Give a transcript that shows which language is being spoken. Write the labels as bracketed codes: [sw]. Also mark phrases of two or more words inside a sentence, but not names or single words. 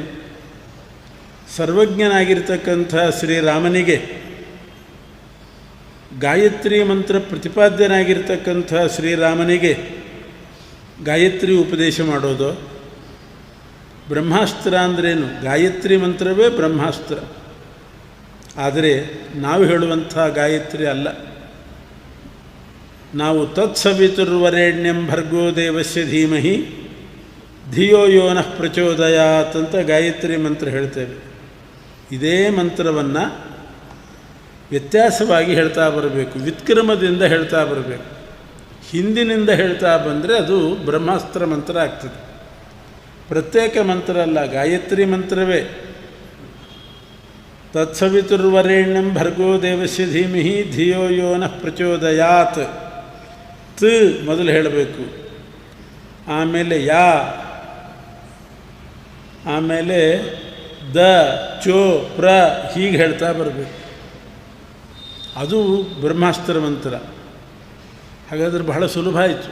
[kn] ಸರ್ವಜ್ಞನಾಗಿರ್ತಕ್ಕಂಥ ಶ್ರೀರಾಮನಿಗೆ ಗಾಯತ್ರಿ ಮಂತ್ರ ಪ್ರತಿಪಾದ್ಯನಾಗಿರ್ತಕ್ಕಂಥ ಶ್ರೀರಾಮನಿಗೆ ಗಾಯತ್ರಿ ಉಪದೇಶ ಮಾಡೋದು. ಬ್ರಹ್ಮಾಸ್ತ್ರ ಅಂದ್ರೇನು? ಗಾಯತ್ರಿ ಮಂತ್ರವೇ ಬ್ರಹ್ಮಾಸ್ತ್ರ. ಆದರೆ ನಾವು ಹೇಳುವಂಥ ಗಾಯತ್ರಿ ಅಲ್ಲ. ನಾವು [sa] ತತ್ಸವಿತುರ್ವರೆಣ್ಯಂ ಭರ್ಗೋ ದೇವಸ್ಯ ಧೀಮಹಿ ಧಿಯೋ ಯೋ ನಃ ಪ್ರಚೋದಯಾತ್ [kn] ಅಂತ ಗಾಯತ್ರಿ ಮಂತ್ರ ಹೇಳ್ತೇವೆ. ಇದೇ ಮಂತ್ರವನ್ನು ವ್ಯತ್ಯಾಸವಾಗಿ ಹೇಳ್ತಾ ಬರಬೇಕು, ವ್ಯುತ್ಕ್ರಮದಿಂದ ಹೇಳ್ತಾ ಬರಬೇಕು. ಹಿಂದಿನಿಂದ ಹೇಳ್ತಾ ಬಂದರೆ ಅದು ಬ್ರಹ್ಮಾಸ್ತ್ರ ಮಂತ್ರ ಆಗ್ತದೆ. ಪ್ರತ್ಯೇಕ ಮಂತ್ರ ಅಲ್ಲ, ಗಾಯತ್ರಿ ಮಂತ್ರವೇ. [sa] ತತ್ಸವಿತುರ್ವರೆಣ್ಯಂ ಭರ್ಗೋ ದೇವಸ್ಯ ಧೀಮಹಿ ಧಿಯೋ ಯೋ ನಃ ಪ್ರಚೋದಯಾತ್. [kn] ತ್ ಮೊದಲು ಹೇಳಬೇಕು, ಆಮೇಲೆ ಯಾ, ಆಮೇಲೆ ದ, ಚೋ, ಪ್ರ ಹೀಗೆ ಹೇಳ್ತಾ ಬರಬೇಕು. ಅದು ಬ್ರಹ್ಮಾಸ್ತ್ರ ಮಂತ್ರ. ಹಾಗಾದರೆ ಬಹಳ ಸುಲಭ ಆಯಿತು.